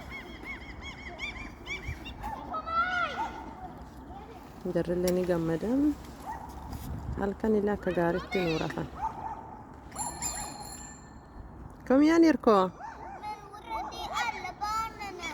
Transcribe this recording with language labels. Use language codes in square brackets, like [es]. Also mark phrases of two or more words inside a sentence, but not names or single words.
[om] Jarrillee ni gammadan. Halkan illee akka gaariitti nu rafan. [sv] Kom igen Irko. Men var är alla barnen?